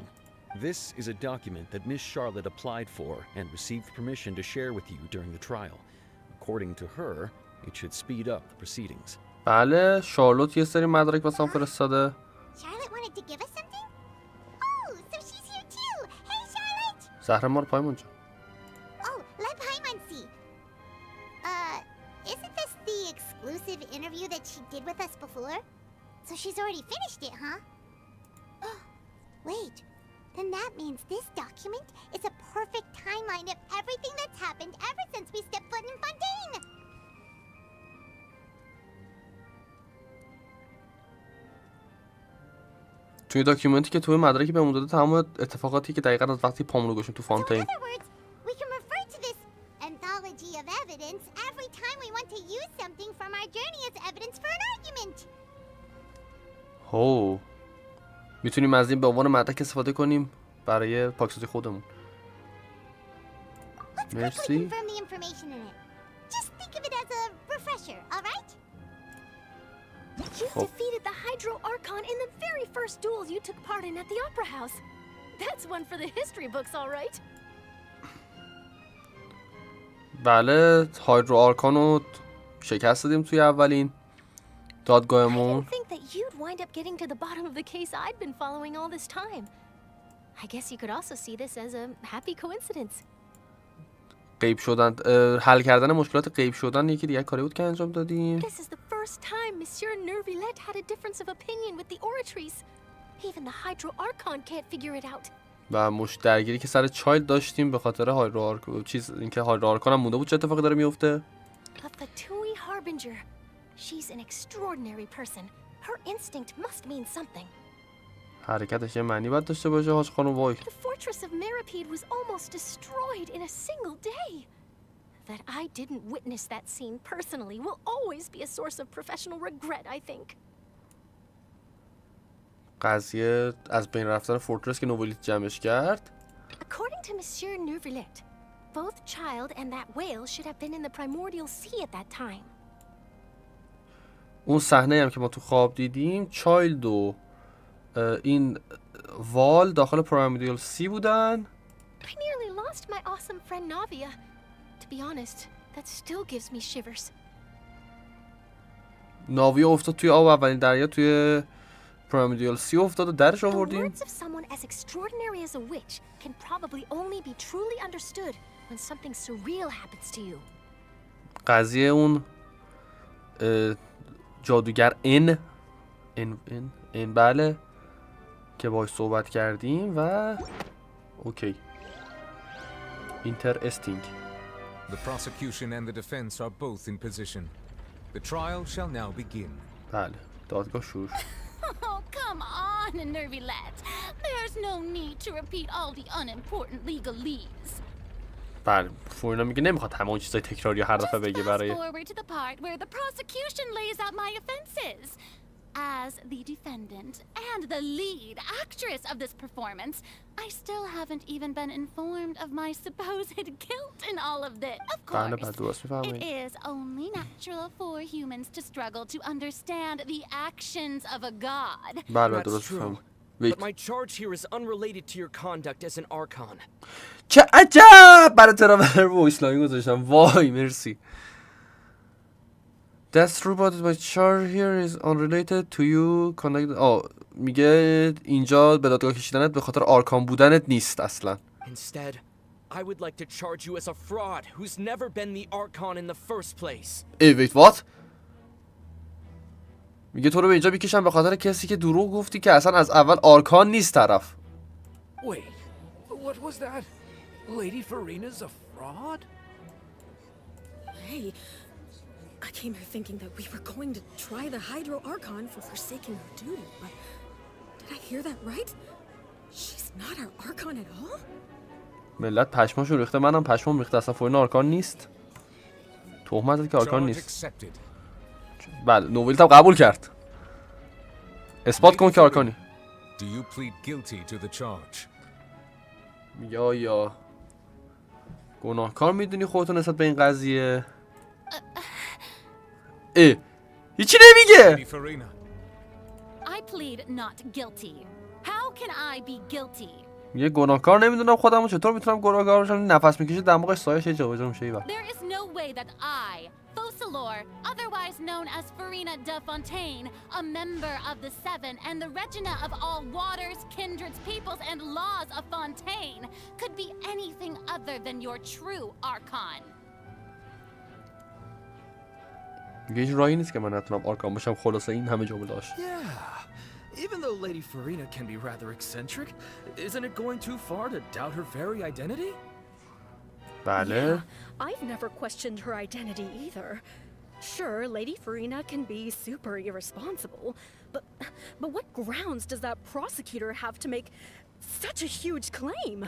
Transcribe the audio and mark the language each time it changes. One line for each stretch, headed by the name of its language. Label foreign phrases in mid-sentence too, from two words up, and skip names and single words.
English: This is a document that Miss Charlotte applied for and received permission to share with you during the trial. According to her, it should speed up the proceedings.
Persian: بله شارلوت یه سری مدرک واسم فرستاده.
English: Charlotte wanted to give us something? Oh, so she's here too. Hey, Charlotte.
Persian: زهر مار پایمون جا.
English: Oh, let Paimon see. Isn't this the exclusive interview that she did with us before? So she's already finished it, huh? Wait, then that means this document is a perfect timeline of everything that's happened ever since we stepped foot in Fontaine!
Persian: توی داکیومنتی که توی مدرکی بهمون داده تمام اتفاقاتی که دقیقاً از وقتی پامون رو گذاشتیم تو فونتین.
English: So in other words, we can refer to this anthology of evidence every time we want to use something from our journey as evidence for an argument.
Persian: هو میتونیم از این به عنوان مدرک استفاده کنیم برای پاکسازی خودمون.
English: Let's quickly
Persian: مرسی.
English: confirm the information in it. Just think of it as a refresher, alright? You Oh. defeated the Hydro Archon in the very first duel you took part in at the Opera House. That's one for the history books, all right?
Persian: بله هایدرو آرکانو شکست دادیم توی اولین
English: I
Persian: دادگاهمون.
English: didn't think that you'd wind up getting to the bottom of the case I'd been following all this time. I guess you could also see this as a happy coincidence.
Persian: غیب شدن حل کردن مشکلات غیب شدن یکی دیگه کاری بود که انجام دادیم.
English: This is the first time Monsieur Nervillette had a difference of opinion with the oratories. Even the Hydro Archon can't figure it out.
Persian: و درگیری که سر چایلد داشتیم به خاطر هایدرو اینکه هایدرو آرکان هم مونده بود چه اتفاقی داره میفته.
English: A Fatui Harbinger. She's an extraordinary person. Her instinct must mean something.
Persian: حرکتش یه معنی باید داشته باشه حاج خانم وای.
English: The fortress of Meripede was almost destroyed in a single day. That I didn't witness that scene personally will always be a source of professional regret, I think.
Persian: قضیه از بین رفتن فورترس که نوبلیت جمعش کرد.
English: According to Monsieur Nervillette, both Child and that whale should have been in the primordial sea at that time.
Persian: اون صحنه هم که ما تو خواب دیدیم چایلد و این وال داخل پرایمریال سی بودن.
English: I nearly lost my awesome friend Navia. To be honest, that still gives me shivers.
Persian: ناویا افتاد توی آب اولین دریا توی پرایمریال سی افتاد و درش
English: The
Persian: آوردیم.
English: words of someone as extraordinary as a witch can probably only be truly understood when something surreal happens to you.
Persian: قضیه اون جادوگر ان بله که باهاش صحبت کردیم و
English: okay interesting. The prosecution and the defense are both in position. The trial shall now begin.
Persian: بله دادگاه شروع.
English: Oh, come on, Nervillette. There's no need to repeat all the unimportant legalese.
Persian: بله فورینا میگه نمیخواد همه اون چیزای تکراری هر دفعه بگه
English: Fast
Persian: برای
English: forward to the part where the prosecution lays out my offenses. As the defendant and the lead actress of this performance, I still haven't even been informed of my supposed guilt in all of this. Of
Persian: بله
English: course,
Persian: بله درست
English: it
Persian: میفهمید.
English: is only natural for humans to struggle to understand the actions of a god.
Persian: بله
English: That's
Persian: درست
English: true.
Persian: میفهمید.
English: But my charge here is unrelated to your conduct as an Archon.
Persian: چه عجب برای ترامر
English: voice line
Persian: گذاشتم وای مرسی.
English: That's true but my charge here is unrelated to you conduct.
Persian: میگه اینجا به دادگاه کشیدنت به خاطر آرکان بودنت نیست اصلا.
English: Instead, I would like to charge you as a fraud who's never been the Archon in the first place. wait what؟
Persian: میگه تو رو به اینجا میکشم به خاطر کسی که دروغ گفتی که اصلا از اول آرکان نیست طرف.
English: Wait, what was that? Lady Farina's a fraud? Hey, I came here thinking that we were going to try the Hydro Archon for forsaking her duty, but did I hear that right? She's not our Archon at all?
Persian: ملت پشماشون ریخته منم پشمام ریخته اصلا فورینا آرکان نیست. تهمت زد که آرکان
English: Charge
Persian: نیست.
English: accepted.
Persian: بله نوبلیت هم قبول کرد. اثبات کن که آرکانی.
English: Do you plead guilty to the charge?
Persian: میگه آیا گناهکار میدونی خودتو نسبت به این قضیه؟ هیچی نمیگه.
English: Lady Farina, I plead not guilty. How can I be guilty?
Persian: میگه گناهکار نمیدونم خودمو چطور میتونم گناهکار باشم. نفس میکشه دماغش سایش یه جابجا میشه ایول.
English: There is no way that I, Focalor, otherwise known as Farina de Fontaine, a member of the Seven and the Regina of all waters, kindreds, peoples, and laws of Fontaine, could be anything other than your true Archon.
Persian: میگه هیچ راهی نیست که من نتونم آرکان باشم. خلاصه این همه جمله‌اش.
English: Yeah. Even though Lady Farina can be rather eccentric, isn't it going too far to doubt her very identity?
Persian: بله.
English: I've never questioned her identity either. Sure, Lady Farina can be super irresponsible, but what grounds does that prosecutor have to make such a huge claim?